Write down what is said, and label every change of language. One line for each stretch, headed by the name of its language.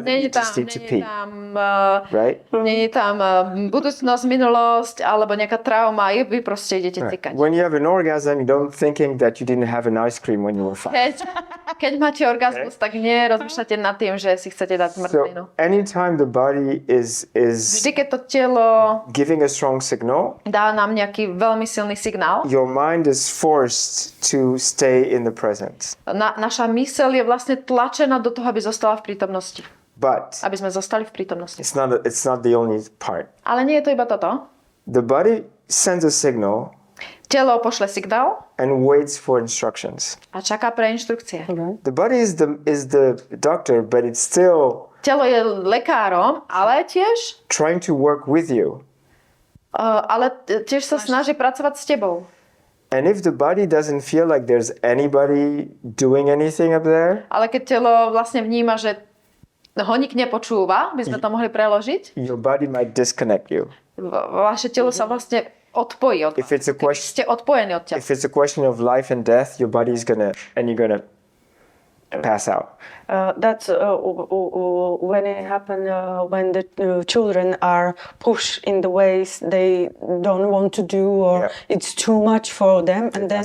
English: You just need to pee, right?
Slovak: nie je tam budúcnosť, minulosť alebo nejaká trauma, vy proste idete cigať.
English: When you have an orgasm, you don't thinking that you didn't have an ice cream when you were 5.
Slovak: Keď máte orgazmus, tak nerozmýšľate nad tým, že si chcete dať zmrzlinu.
English: So anytime the body is
Slovak: Vždy, keď to telo
English: giving a strong signal,
Slovak: dá nám nejaký veľmi silný signál,
English: your mind is forced to stay in the present.
Slovak: Naša mysel je vlastne tlačená do toho, aby zostala v prítomnosti.
English: But
Slovak: Aby sme zostali v prítomnosti.
English: it's not the only part.
Slovak: Ale nie je to iba toto.
English: The body sends a signal
Slovak: Telo pošle signál
English: and waits for instructions.
Slovak: a čaká pre inštrukcie.
English: The body is the doctor, but it's still
Slovak: Telo je lekárom, ale tiež
English: trying to work with you.
Slovak: tiež sa snaží pracovať s tebou.
English: And if the body doesn't feel like there's anybody doing anything up there,
Slovak: Ale keď telo vlastne vníma, že ho nik nepočúva, by sme to mohli preložiť,
English: your body might disconnect you.
Slovak: vaše telo sa vlastne odpojí od
English: If it's a
Slovak: vás.
English: question,
Slovak: Ste odpojení od tela.
English: if it's a question of life and death, your body is you're gonna pass out. That's when it happens when the children are pushed in the ways they don't want to do, or it's too much for them, and then